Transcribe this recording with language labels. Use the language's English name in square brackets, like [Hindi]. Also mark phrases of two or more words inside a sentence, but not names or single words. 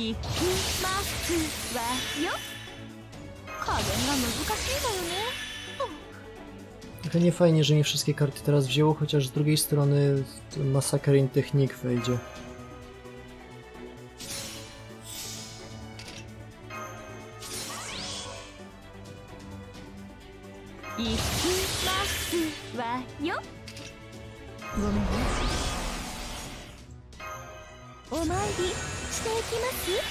[Japanese] いきますわよ。加減が難しいだよね。 [Polish] Trochę nie fajnie, że nie wszystkie karty teraz wzięło, chociaż z drugiej strony Massacring Technique wejdzie. [Japanese] いきますわよ。ごめんね。お参りしていきます。